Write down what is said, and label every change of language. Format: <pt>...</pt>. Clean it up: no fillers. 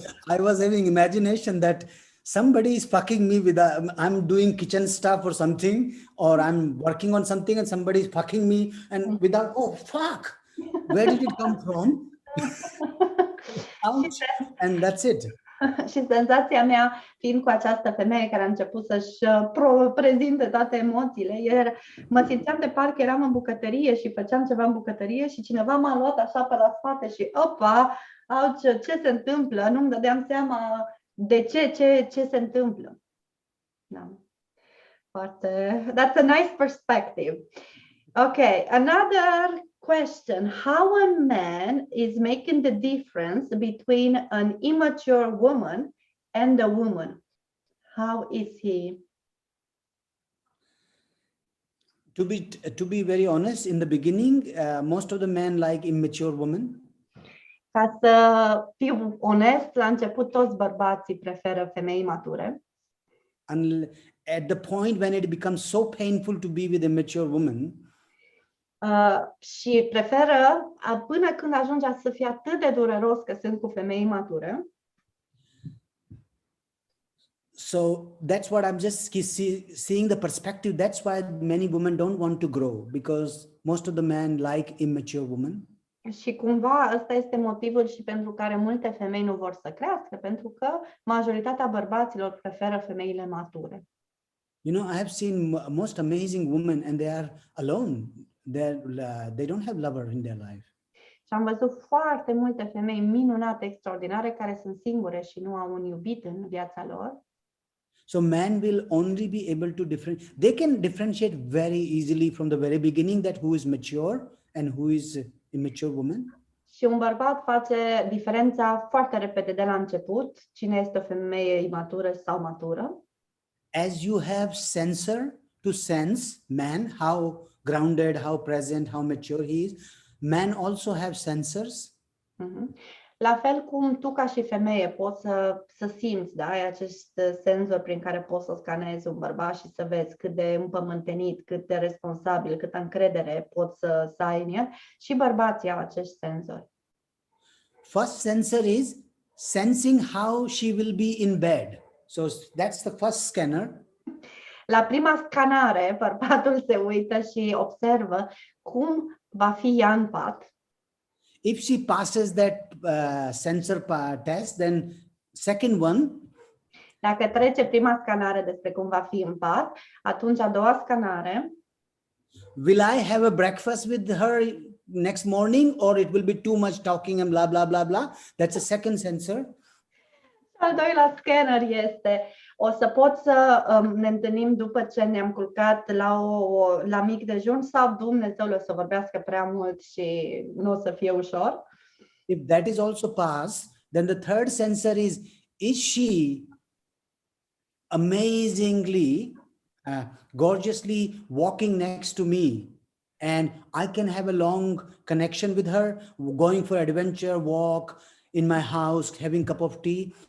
<en>I was having imagination that somebody is fucking me with I'm doing kitchen stuff or something, or I'm working on something and somebody is fucking me and without, oh, fuck, where did it come from? Ouch. And that's it.</en> <ro>Și senzația mea, fiind cu această femeie care a început să-și prezinte toate emoțiile, mă simțeam de parcă eram în bucătărie și făceam ceva în bucătărie și cineva m-a luat așa pe la spate și opa, ce se întâmplă? Nu-mi dădeam seama de ce se întâmplă. Da.</ro> <en>That's a nice perspective. Okay, another question. How a man is making the difference between an immature woman and a woman? How is he? To be very honest, in the beginning, most of the men like immature women.</en> <ro>Ca să fiu onest, la început toți bărbații preferă femei mature.</ro> <en>And at the point when it becomes so painful to be with a mature woman,</en> <ro>și preferă până când ajunge să fie atât de dureros că sunt cu femei mature.</ro> <en>So that's what I'm just seeing the perspective. That's why many women don't want to grow, because most of the men like immature women.</en> <ro>Și cumva ăsta este motivul și pentru care multe femei nu vor să crească, pentru că majoritatea bărbaților preferă femeile mature.</ro> <en>You know, I have seen most amazing women and they are alone. They don't have lover in their life.</en> <ro>Și am văzut foarte multe femei minunate, extraordinare, care sunt singure și nu au un iubit în viața lor.</ro> <en>So man will only be able to they can differentiate very easily from the very beginning that who is mature and who is immature woman.</en> <ro>Și un bărbat face diferența foarte repede de la început, cine este o femeie imatură sau matură.</ro> <en>As you have sensor to sense man, how grounded, how present, how mature he is, man also have sensors.</en> <ro>La fel cum tu ca și femeie poți să simți, da, ai acest senzor prin care poți să scanezi un bărbat și să vezi cât de împământenit, cât de responsabil, câtă încredere poți să ai în el, și bărbații au acest senzor.</ro> <en>First sensor is sensing how she will be in bed. So that's the first scanner.</en> <ro>La prima scanare, bărbatul se uită și observă cum va fi ea în pat.</ro> <en>If she passes that sensor test, then second one.</en> <ro>Dacă trece prima scanare despre cum va fi în pat, atunci a doua scanare.</ro> <en>Will I have a breakfast with her next morning, or it will be too much talking and blah, blah, blah, blah? That's a second sensor.</en> <ro>Al doilea scanner este, o să pot să ne întâlnim după ce ne-am culcat la mic dejun sau Dumnezeule o să vorbească prea mult și nu o să fie ușor?</ro> <en>If that is also passed, then the third sensor is she amazingly, gorgeously walking next to me, and I can have a long connection with her, going for adventure walk in my house, having a cup of tea.</en>